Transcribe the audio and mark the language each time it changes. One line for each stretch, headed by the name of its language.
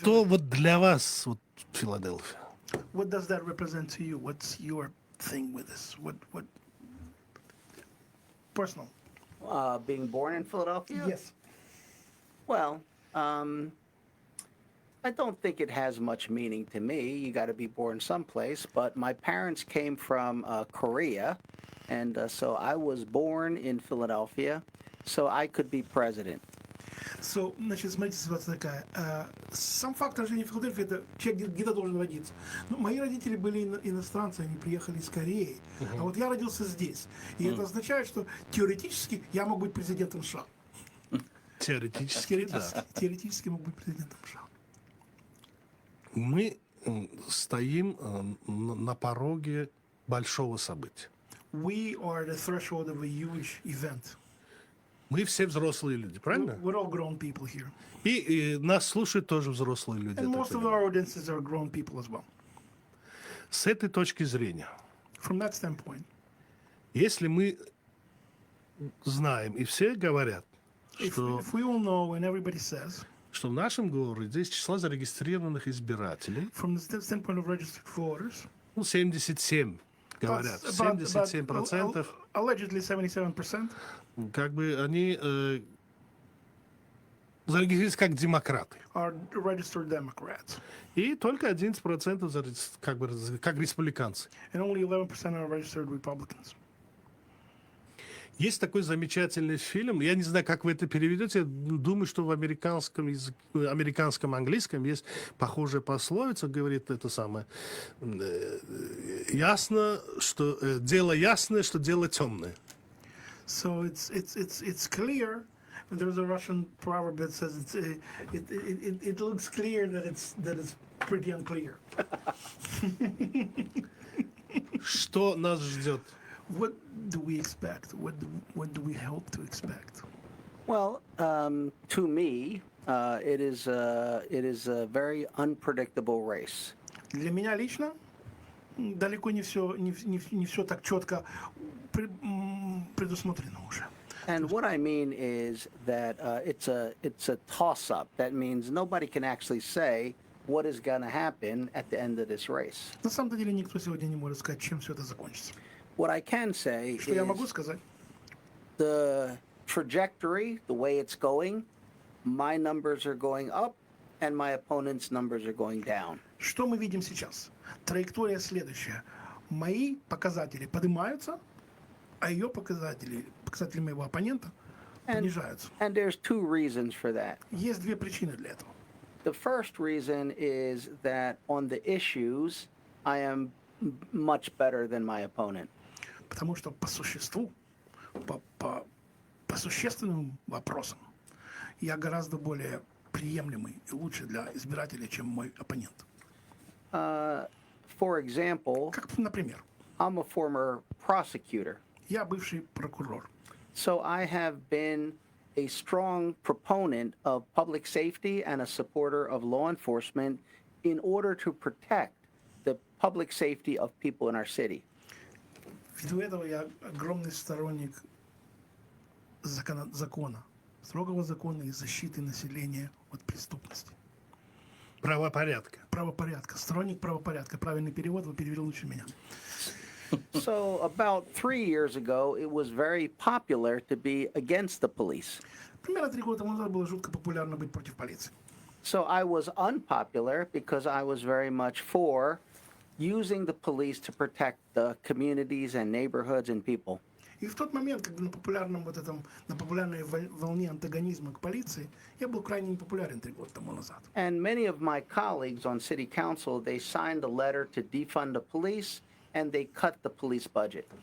Russian: Что вот для вас вот Филадельфия?
English: What does that represent to you? What's your thing with this? What personal? Being born in Philadelphia? Yes. Well, I don't think it has much meaning to me. You got to be born someplace. But my parents came from Korea, and so I was born in Philadelphia, so I could be president.
Russian: So, значит, смотрите, ситуация такая. Сам факт рождения в Филадельфии, это человек где-то должен родиться. Но мои родители были иностранцы, они приехали из Кореи. А вот я родился здесь. И это означает, что теоретически я мог быть президентом США. Теоретически, да. Теоретически мог быть президентом США. Мы стоим на пороге большого события.
English: We are the threshold of a huge event.
Russian: Мы все взрослые люди, правильно?
English: We're all grown people here.
Russian: И нас слушают тоже взрослые люди.
English: And most of our audiences are grown people as well.
Russian: С этой точки зрения,
English: From that standpoint,
Russian: если мы знаем, и все говорят, что,
English: if we all know and everybody says,
Russian: что в нашем городе из числа зарегистрированных избирателей,
English: from the standpoint of registered voters,
Russian: 77 говорят, 77%,
English: allegedly 77%,
Russian: как бы они зарегистрировались как демократы.
English: are registered Democrats,
Russian: И только 11% как республиканцы.
English: and only 11% are registered Republicans.
Russian: Есть такой замечательный фильм, я не знаю, как вы это переведете, я думаю, что в американском языке, американском английском есть похожая пословица, говорит это самое, ясно, что дело ясное, что дело темное.
English: So it's clear. There's a Russian proverb that says it looks clear that it's pretty unclear.
Russian: Что нас ждет?
English: What do we expect? What do we hope to expect? Well, to me, it is a very unpredictable race.
Russian: Для меня лично далеко не все так четко предусмотрено уже.
English: And what I mean is that it's a toss-up. That means nobody can actually say what is going to happen at the end of this race.
Russian: На самом деле никто сегодня не может сказать, чем все это закончится.
English: What I can say
Russian: Что я могу
English: is
Russian: сказать?
English: the trajectory, the way it's going, my numbers are going up and my opponent's numbers are going down.
Russian: Что мы видим сейчас? Траектория следующая. Мои показатели поднимаются, а ее показатели моего оппонента понижаются.
English: And there's two reasons for that.
Russian: Есть две причины для этого.
English: The first reason is that on the issues, I am much better than my opponent.
Russian: Потому что по существу, по существенным вопросам я гораздо более приемлемый и лучше для избирателей, чем мой оппонент.
English: For example,
Russian: Как, например,
English: I'm a former prosecutor.
Russian: я бывший прокурор.
English: So I have been a strong proponent of public safety and a supporter of law enforcement in order to protect the public safety of people in our city.
Russian: Ввиду этого я огромный сторонник закона, строгого закона и защиты населения от преступности. Правопорядка. Сторонник правопорядка. Правильный перевод вы перевели лучше меня.
English: So about 3 years ago, it was very popular to be against the police.
Russian: Примерно 3 года назад было жутко популярно быть против полиции.
English: So I was unpopular because I was very much for using the police to protect the communities and neighborhoods and people.
Russian: И в тот момент, когда на популярной волне антагонизма к полиции, я был крайне непопулярен 3 года тому назад.
English: And many of my colleagues on city council, they signed a letter to defund the police and they cut the police budget.